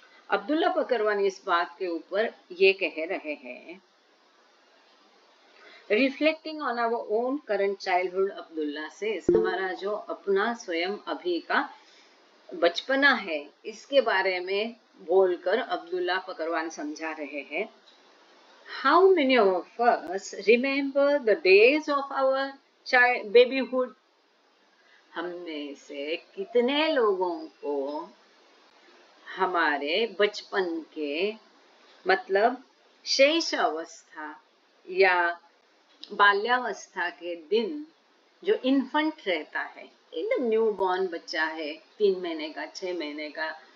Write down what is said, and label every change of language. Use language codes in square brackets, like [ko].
[hi] अब्दुल्ला पकरवान इस बात के ऊपर ये कह रहे हैं, [en] reflecting on our own current childhood, [hi] Abdullah से हमारा जो अपना स्वयं अभी का बचपना है, इसके बारे में बोलकर अब्दुल्ला पकरवान समझा रहे हैं। [en] How many of us remember the days of our babyhood? [hi] हम में से कितने लोगों को हमारे बचपन के मतलब शैशव अवस्था या बाल्यावस्था के दिन, जो इन्फेंट रहता है, एकदम न्यू बॉर्न बच्चा है, 3 महीने का, 6 महीने का,